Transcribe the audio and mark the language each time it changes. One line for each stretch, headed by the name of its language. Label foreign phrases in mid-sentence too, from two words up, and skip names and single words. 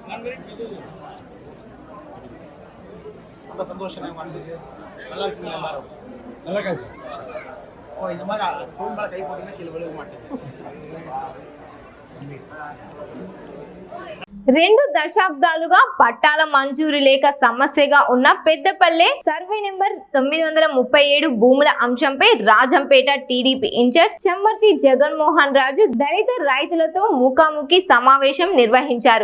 Tamil: ரொம்ப சந்தோஷம் வந்தது. நல்லா இருக்கீங்க எல்லாரும்? நல்லா இருக்காது சார். ஓ, இந்த மாதிரி ஃபோன் மேலே கை போட்டீங்கன்னா கீழே விழுக மாட்டேங்க.
Telugu: 2 దశాబ్దాలుగా పట్టాల మంజూరు లేక సమస్యగా ఉన్న పెద్దపల్లె సర్వే నెంబర్ 937 భూముల అంశంపై రాజంపేట టీడీపీ ఇన్ఛార్జ్ చెమ్మర్తి జగన్మోహన్ రాజు దళిత రైతులతో ముఖాముఖి సమావేశం నిర్వహించారు.